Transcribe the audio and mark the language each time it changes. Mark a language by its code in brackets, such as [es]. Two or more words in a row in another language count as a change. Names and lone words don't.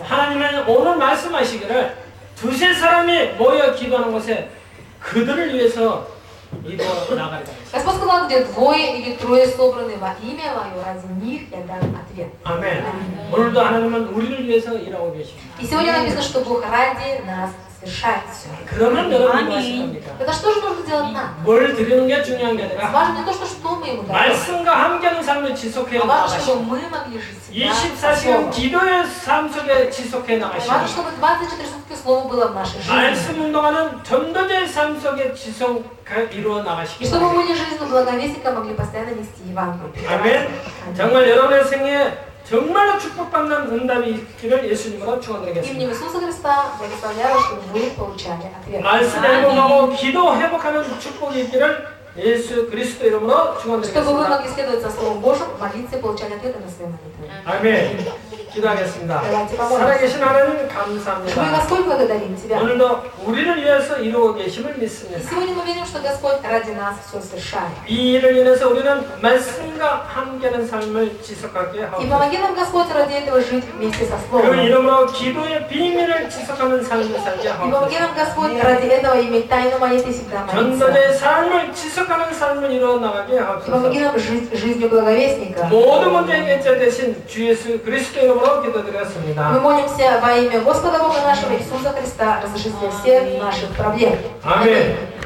[ko] 하나님은 오늘 말씀하시기를 두세 사람이 모여 기도하는 곳에 그들을 위해서 이루어 나가리라. [ru] Господь сказал, где двое или трое собраны во имя Мое, ради них я дам ответ. [ko] 아멘. 오늘도 하나님은 우리를 위해서 일하고 계십니다. [ru] И сегодня написано, что Бог ради нас совершает все. [ko] 그러면 여러분이 아멘. 하실 겁니까? [ru] Тогда что же нужно делать нам? [ko] 뭘 드리는 게 중요한 게 아니라 [ru] Важно не то, что мы ему даем, [ko] 말씀과 함께하는 삶을 지속해 [ru] а важно, чтобы [ko] 나가시고 [ru] мы могли жить всегда со [ko] 24시간 [ru] Словом. [ko] 기도의 삶 속에 지속해 [ru] Важно, [ko] 나가시고 [ru] чтобы 24 сутки Слово было в нашей жизни. [ko] 말씀 운동하는 전도자의 삶 속에 지속 이루어 [ru] И [ko] 나가시기 [ru] чтобы мы [ko] 바랍니다. [ru] были жизнью благовестника, могли постоянно нести Евангелие. [ko] 아멘. 정말 여러분의 생애에 정말로 축복받는 응답이 있기를 예수님으로 축원드리겠습니다. [ru] Именем Иисуса Христа благословляю вас, чтобы вы получали ответ. [ko] 말씀 회복하고 기도 회복하는 축복이 있기를 예수 그리스도 이름으로 [ru] Чтобы вы [ko] 축원드리겠습니다. [ru] могли следовать за Словом Божьим, молиться и получать ответы на свои молитвы. [ko] 아멘. 기도하겠습니다. [ru] Давайте помолимся. [ko] 살아계신 하나님 [ru] Дорогой [ko] 감사합니다. [ru] Господь, благодарим Тебя. [ko] 오늘도 우리를 위해서 이루고 계심을 [ru] И [ko] 믿습니다. [ru] сегодня мы верим, что Господь ради нас все совершает. [ko] 이 일을 인해서 우리는 말씀과 함께하는 삶을 지속하게 [ru] И [ko] 하옵소서. [ru] помоги нам, Господь, ради этого жить вместе со [ko] 그 [ru] Словом. [ko] 이름으로 기도의 비밀을 지속하는 삶을 살게 [ru] И помоги [ko] 하옵소서. [ru] нам, Господь, ради этого иметь тайну молитвы всегда молиться. [ko] 전도자의 삶을 지속하는 삶을 이루어 나가게 [ru] И [ko] 하옵소서. [ru] помоги нам жить жизнью благовестника. [ko] 모든 문제의 결제 대신 주 예수 그리스도 이름으로 기도드렸습니다. [ru] Мы молимся во имя Господа Бога нашего Иисуса Христа, разрешите всех наших проблем. [ko] 아멘.